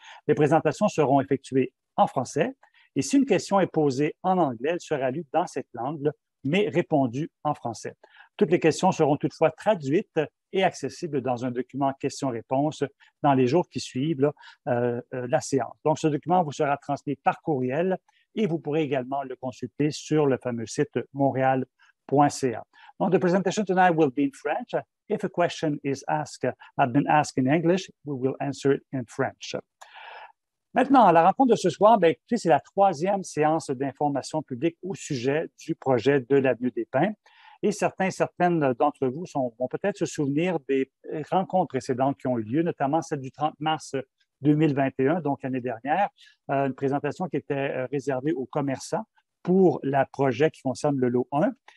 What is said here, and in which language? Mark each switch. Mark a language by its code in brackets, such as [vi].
[fr] Les présentations seront effectuées en français et si une question est posée en anglais, elle sera lue dans cette langue, mais répondue en français. Toutes les questions seront toutefois traduites et accessibles dans un document questions-réponses dans les jours qui suivent la séance. Donc, ce document vous sera transmis par courriel et vous pourrez également le consulter sur le fameux site montréal.ca. Donc, [en] the presentation tonight will be in French. If a question is had been asked in English, we will answer it in French. [fr] Maintenant, à la rencontre de ce soir, écoutez, c'est la troisième séance d'information publique au sujet du projet de l'Avenue des Pins. Et certaines d'entre vous vont peut-être se souvenir des rencontres précédentes qui ont eu lieu, notamment celle du 30 mars 2021, donc l'année dernière, une présentation qui était réservée aux commerçants pour le projet qui concerne le lot 1.